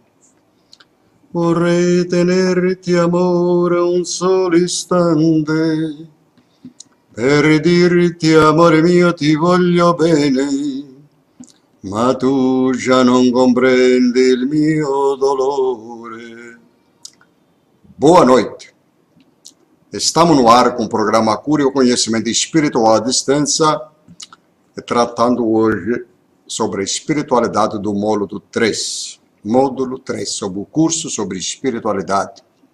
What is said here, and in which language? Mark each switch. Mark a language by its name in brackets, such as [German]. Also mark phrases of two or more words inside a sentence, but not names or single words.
[Italian] Vorrei tenerti amore un solo istante, per dirti amore mio ti voglio bene, ma tu già non comprendi il mio dolore. [Portuguese] Boa noite. Estamos no ar com o programa Cura e o Conhecimento Espiritual à Distância, tratando hoje sobre a espiritualidade do módulo 3. Módulo 3, sobre o curso sobre espiritualidade.